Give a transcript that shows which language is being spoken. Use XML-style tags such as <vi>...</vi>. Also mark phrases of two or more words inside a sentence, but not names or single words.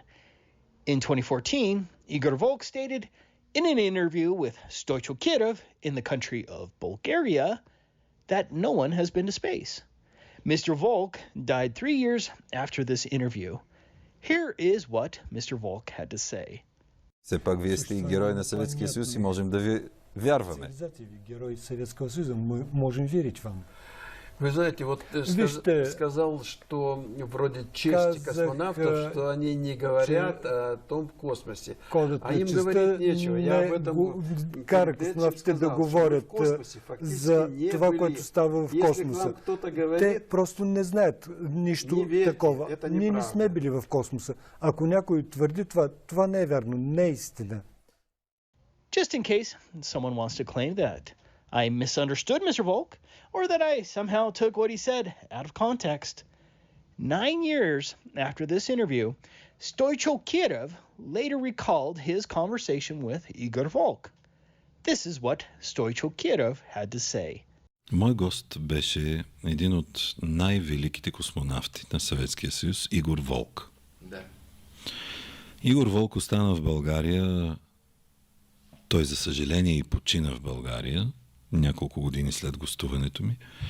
<en>In 2014, Igor Volk stated in an interview with Stoichko Kirov in the country of Bulgaria that no one has been to space. Mr. Volk died 3 years after this interview. Here is what Mr. Volk had to say.</en> <bg>Все пак вие сте и герой на Съветския съюз и можем да ви вярваме.</bg> <ru>Герой Советского Союза, мы можем верить вам. Вы знаете, вот сказал, что вроде честь космонавтов, что они не говорят о том космосе. А им говорить нечего. Я об этом</ru> <bg>кара космонавтите да говорят за това, което става в космоса. Те просто не знаят нищо такова. Ние не сме били в космоса. Ако някой твърди това, това не е вярно, не е истина.</bg> <en>Just in case someone wants to claim that I misunderstood Mr. Volk, or that I somehow took what he said out of context. 9 years after this interview, Stoichko Kirov later recalled his conversation with Igor Volk. This is what Stoichko Kirov had to say.</en> <bg>Мой гост беше един от най-великите космонавти на Съветския съюз, Игор Волк. Да. Игор Волк остана в България. Той, за съжаление, и почина в България няколко години след гостуването ми.</bg>